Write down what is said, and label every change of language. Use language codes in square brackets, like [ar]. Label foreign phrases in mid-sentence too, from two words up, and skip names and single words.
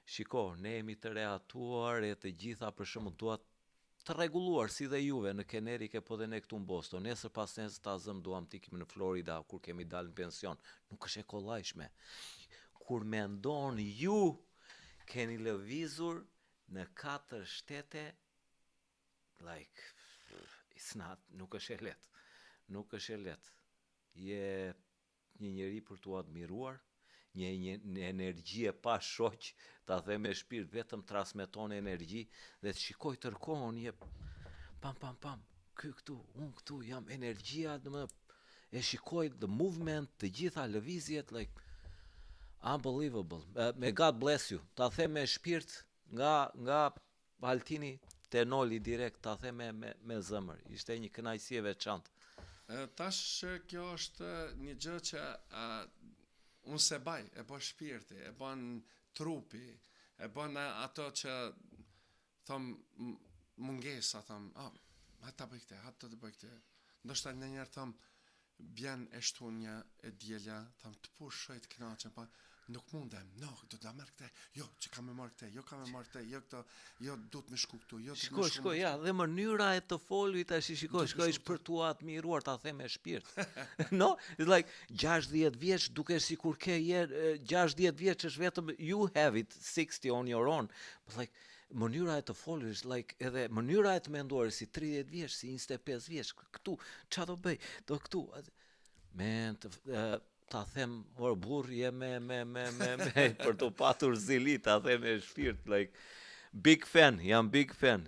[sq] shiko, ne jemi të reatuar e të gjitha për shembull duat të rregulluar si dhe juve në Connecticut po dhe ne këtu në Boston. Nesër pas nesër ta zëm duam të ikim në Florida kur kemi dalë në pension. Nuk është e kollajshme. Kur mendon ju keni lëvizur në 4 shtete, [en] like it's not, [sq] nuk është e lehtë. Nuk është e lehtë. Je një njeri për t'u admiruar, një energji e pa shoq, ta them me shpirt, vetëm transmeton energji dhe të shikoj tërkohën je pam, ky këtu, unë këtu, jam energjia, e shikoj [en] the movement, [sq] të gjitha lëvizjet, [en] like unbelievable. May God bless you. [sq] Ta them me shpirt nga Altini te Noli direkt, ta them me zëmër. Ishte një kënaqësi e veçantë. Tash kjo është një gjë që unë se baj, e bën shpirti, e bën trupi, e bën ato që thom mungesa, thom, hata bëj këtë, hata të bëj këtë. Ndoshta ndonjëherë thom bjen e shtunja e dielja, thom të pushoj të kënaqem, pa nuk mundem, do ta marr këtë, jo, që kam e marr këtë, jo kam e marr këtë, jo këto, jo duhet më shku këtu, jo. Shko, ja, dhe mënyra e të folvit tash shiko është për tu admiruar, ta them me shpirt. [en] No, it's like 60 [sq] vjeç dukesh sikur ke 60 vjeç është vetëm [en] you have it 60 on your own. But like [sq] mënyra e të folësh, like edhe mënyra e të menduar si 30 vjeç, si 25 vjeç, këtu çfarë do bëj? Do këtu. Men, ta them, burr je me për të patur zili, ta them me shpirt, like jam [en] big fan.